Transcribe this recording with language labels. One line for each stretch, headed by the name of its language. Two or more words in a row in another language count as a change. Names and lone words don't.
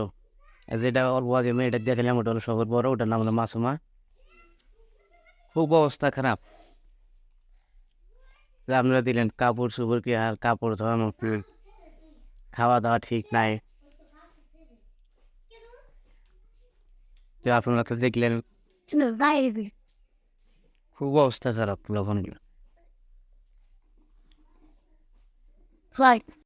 Bangla: যেটা অল্প আগে মেয়েটা দেখলাম ওটা হলো সবের বড়, ওটার নাম হলো মাসুমা। খুব অবস্থা খারাপ। আপনারা দিলেন কাপড় চোপড় কি আর কাপড় ধোয়ানো, খাওয়া দাওয়া ঠিক নাই। তো আপনারা তো দেখলেন
Filipino: sila daddy.
Bangla: খুব অবস্থা খারাপ তখন। Like,